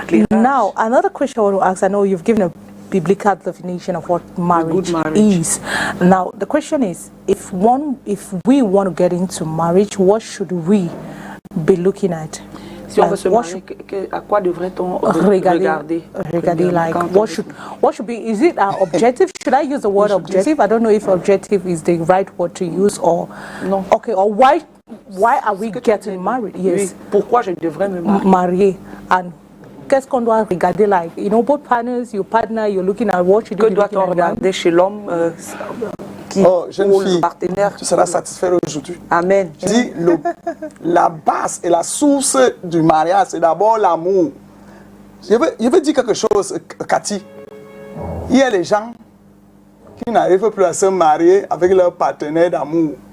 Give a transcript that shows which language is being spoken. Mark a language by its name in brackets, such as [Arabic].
[English] Now, another question I want to ask. I know you've given a biblical definition of what marriage is. Now, the question is, if we want to get into marriage, what should we be looking at? [French] Si on veut se marier, à quoi devrait-on regarder? [English] Like, what should be, is it our objective? Should I use the word objective? I don't know if objective is the right word to use or... No. Okay, or why are we getting married? Yes. [French] Oui. Pourquoi je devrais me marier? And qu'est-ce qu'on doit regarder like? [English] You know, both partners, your partner, you're looking at what should you be looking at. [French] Que doit-on regarder chez l'homme jeune fille, partenaire. Tu seras satisfait aujourd'hui. Amen. Je dis, la base et la source du mariage, c'est d'abord l'amour. Je veux dire quelque chose, Cathy. Il y a des gens qui n'arrivent plus à se marier avec leur partenaire d'amour.